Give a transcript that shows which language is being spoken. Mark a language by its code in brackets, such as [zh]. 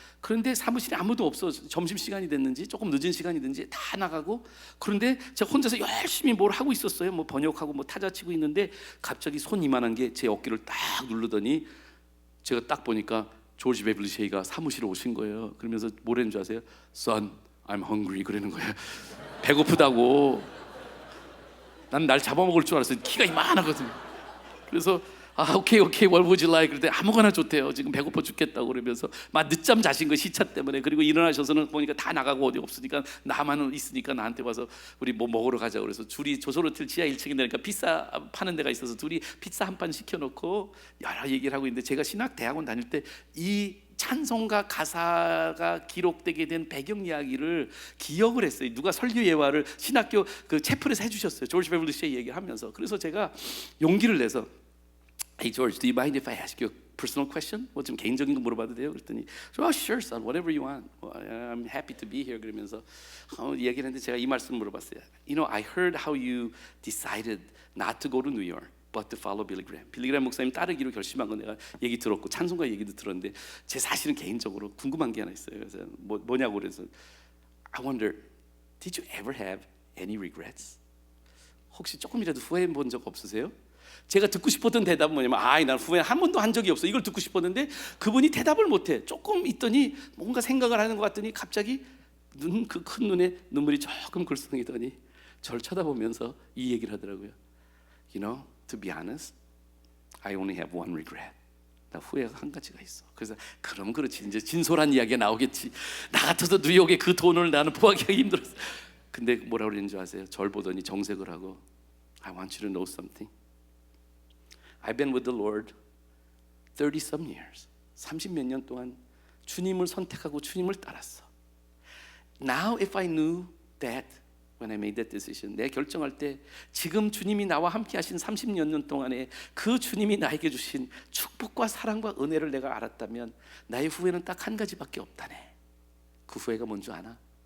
[ko] 그런데 사무실에 아무도 없어. 점심시간이 됐는지 조금 늦은 시간이 됐는지 다 나가고, 그런데 제가 혼자서 열심히 뭘 하고 있었어요. 뭐 번역하고 뭐 타자 치고 있는데 갑자기 손 이만한 게 제 어깨를 딱 누르더니 제가 딱 보니까 조지 베블리 셰이가 사무실에 오신 거예요. 그러면서 뭐라는 줄 아세요? [en] Son, I'm hungry [ko] 그러는 거예요. 배고프다고. 난 날 잡아먹을 줄 알았어요. 키가 이만하거든요. 그래서 오케이 [en] what would you like? [ko] 그랬더니 아무거나 좋대요. 지금 배고파 죽겠다고 그러면서 막 늦잠 자신 거 시차 때문에. 그리고 일어나셔서는 보니까 다 나가고 어디 없으니까 나만 있으니까 나한테 와서 우리 뭐 먹으러 가자고 그래서 둘이 조선호텔 지하 1층에 내니까 피자 파는 데가 있어서 둘이 피자 한 판 시켜놓고 여러 얘기를 하고 있는데, 제가 신학 대학원 다닐 때 이 찬송가 가사가 기록되게 된 배경 이야기를 기억을 했어요. 누가 설교 예화를 신학교 그 채플에서 해주셨어요. 조지 베블리 셰이 얘기하면서. 그래서 제가 용기를 내서 [en] Hey George, do you mind if I ask you a personal question? [ko] 뭐 좀 개인적인 거 물어봐도 돼요? 그랬더니 [en] sure son, whatever you want. I'm happy to be here. [ko] 그러면서 얘기를 했는데 제가 이 말씀을 물어봤어요. [en] You know, I heard how you decided not to go to New York, but to follow Billy Graham. [ko] 빌리 그레이엄 목사님 따르기로 결심한 건 내가 얘기 들었고 찬송가 얘기도 들었는데, 제 사실은 개인적으로 궁금한 게 하나 있어요. 그래서 뭐냐고 그래서 [en] I wonder, did you ever have any regrets? [ko] 혹시 조금이라도 후회해 본 적 없으세요? 제가 듣고 싶었던 대답은 뭐냐면 난 후회 한 번도 한 적이 없어. 이걸 듣고 싶었는데 그분이 대답을 못해. 조금 있더니 뭔가 생각을 하는 것 같더니 갑자기 그 큰 눈에 눈물이 조금 글썽이더니 저를 쳐다보면서 이 얘기를 하더라고요. [en] You know, to be honest, I only have one regret. [ko] 나 후회가 한 가지가 있어. 그래서 그럼 그렇지, 이제 진솔한 이야기가 나오겠지. 나 같아서 뉴욕에 그 돈을 나는 포기하기 힘들었어. 근데 뭐라고 그랬는 줄 아세요? 절 보더니 정색을 하고 [en] I want you to know something. I've been with the Lord 30 some years. [ko] 30몇 년 동안 주님을 선택하고 주님을 따랐어. [en] Now if I knew that when I made that decision, [ko] 내 결정할 때 지금 주님이 나와 함께 하신 30몇 년 동안에 그 주님이 나에게 주신 축복과 사랑과 은혜를 내가 알았다면 나의 후회는 딱 한 가지밖에 없다네. 그 후회가 뭔지 아나?